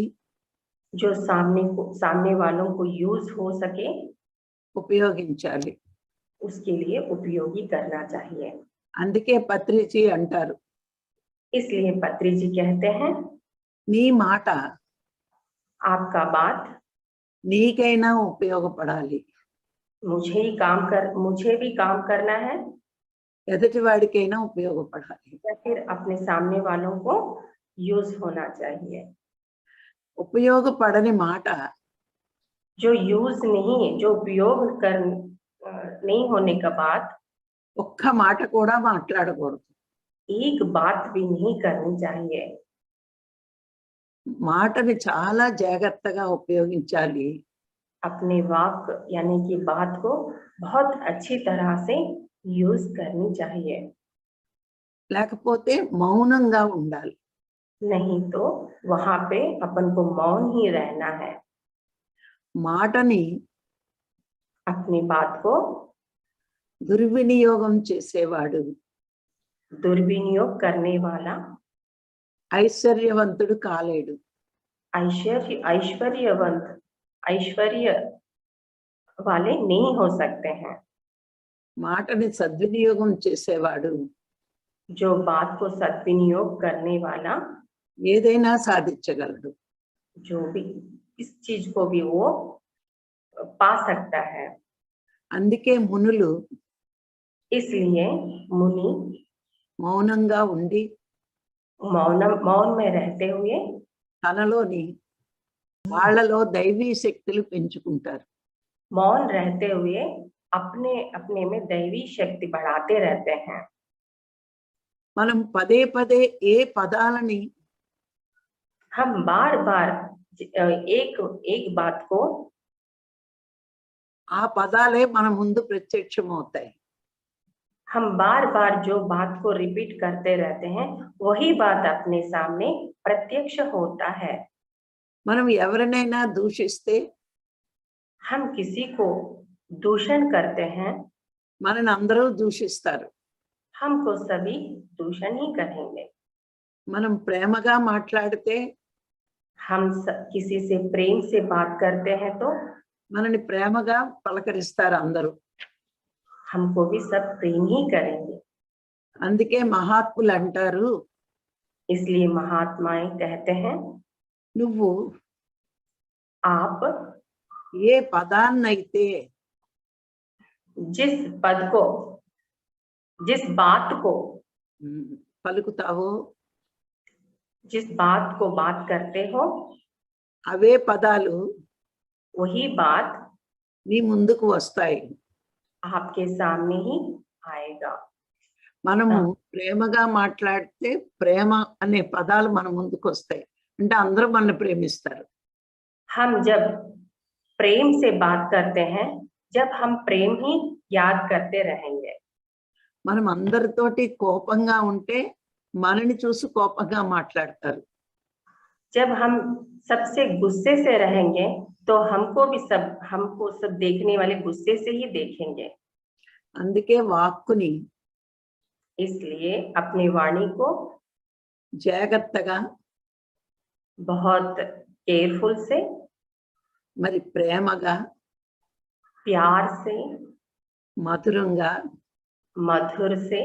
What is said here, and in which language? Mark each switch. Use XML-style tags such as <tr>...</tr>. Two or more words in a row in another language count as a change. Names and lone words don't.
<hi>जो सामने वालों को यूज हो सके</hi> <te>ఉపయోగించాలి.</te> <hi>उसके लिए उपयोगी करना चाहिए।</hi> <te>అందుకే పత్రిజీ అంటారు,</te> <hi>इसलिए पत्री जी कहते हैं</hi> <te>నీ మాట</te> <hi>आपका बात</hi> <te>నీకైనా ఉపయోగపడాలి,</te> <hi>मुझे भी काम करना है,</hi> <te>ఎదుటివాడికైనా ఉపయోగపడాలి.</te> <hi>या फिर अपने सामने वालों को यूज होना चाहिए।</hi> <te>ఉపయోగపడని మాట,</te> <hi>जो यूज नहीं, जो उपयोग कर नहीं होने का बाद</hi> <te>ఒక్క మాట కూడా మాట్లాడకూడదు.</te> <hi>एक बात भी नहीं करनी चाहिए।</hi> <te>మాటని చాలా జాగ్రత్తగా ఉపయోగించాలి.</te> <hi>अपने वाक यानी कि बात को बहुत अच्छी तरह से यूज करनी चाहिए,</hi> <te>లేకపోతే మౌనంగా ఉండాలి.</te> <hi>नहीं तो वहां पे अपन को मौन ही रहना है।</hi> <te>మాటని</te> <hi>अपनी बात को</hi> <te>దుర్వినియోగం చేసేవాడు</te> <hi>दुर्विनियोग करने वाला</hi> <te>ఐశ్వర్యవంతుడు కాలేడు.</te> <hi>ऐश्वर्यवंत ऐश्वर्य वाले नहीं हो सकते हैं।</hi> <te>మాటని సద్వినియోగం చేసేవాడు</te> <hi>जो बात को सद्विनियोग करने वाला</hi> <te>ఏదైనా సాధించగలడు.</te> <hi>जो भी इस चीज को भी वो पा सकता है।</hi> <te>అందుకే మునులు</te> <hi>इसलिए मुनि</hi> <te>మౌనంగా ఉండి</te> <hi>मौन में रहते हुए</hi> <te>తనలోని వాళ్ళలో దైవీ శక్తులు పెంచుకుంటారు.</te> <hi>मौन रहते हुए अपने अपने में दैवी शक्ति बढ़ाते रहते हैं।</hi> <te>మనం పదే పదే ఏ పదాలని</te> <hi>हम बार बार एक एक बात को</hi> <te>ఆ పదాలే మన ముందు ప్రత్యక్షమవుతాయి.</te> <hi>हम बार बार जो बात को रिपीट करते रहते हैं वही बात अपने सामने प्रत्यक्ष होता है।</hi> <te>మనం ఎవరినైనా దూషిస్తే</te> <hi>हम किसी को दूषण करते हैं,</hi> <te>మనని అందరూ దూషిస్తారు.</te> <hi>हमको सभी दूषण ही करेंगे।</hi> <te>మనం ప్రేమగా మాట్లాడితే</te> <hi>हम किसी से प्रेम से बात करते हैं तो</hi> <te>మనని ప్రేమగా పలకరిస్తారు అందరూ.</te> <hi>हमको भी सब प्रेम ही करेंगे।</hi> <te>అందుకే మహాత్ములు అంటారు,</te> <hi>इसलिए महात्माएं कहते हैं</hi> <te>నువ్వు</te> <hi>आप</hi> <te>ఏ పదాన్నైతే</te> <hi>जिस पद को जिस बात को</hi> <te>పలుకుతావో</te> <hi>जिस बात को बात करते हो</hi> <te>అవే పదాలు</te> <hi>वही बात</hi> <te>నీ ముందుకు వస్తాయి.</te> <hi>आपके सामने ही आएगा।</hi> <te>మనము ప్రేమగా మాట్లాడితే ప్రేమ అనే పదాలు మన ముందుకు వస్తాయి. అంటే అందరూ మనల్ని ప్రేమిస్తారు.</te> <hi>हम जब प्रेम से बात करते हैं, जब हम प्रेम ही याद करते रहेंगे।</hi> <te>మనం అందరితోటి కోపంగా ఉంటే మనని చూసి కోపంగా మాట్లాడతారు.</te> <hi>जब हम सबसे गुस्से से रहेंगे तो हमको सब देखने वाले गुस्से से ही देखेंगे।</hi> <te>అందుకే వాక్కుని</te> <hi>इसलिए अपनी वाणी को</hi> <te>జాగ్రత్తగా</te> <hi>बहुत केयरफुल से,</hi> <te>మరి ప్రేమగా</te> <hi>प्यार से,</hi> <te>మధురంగా</te> <hi>मधुर से</hi>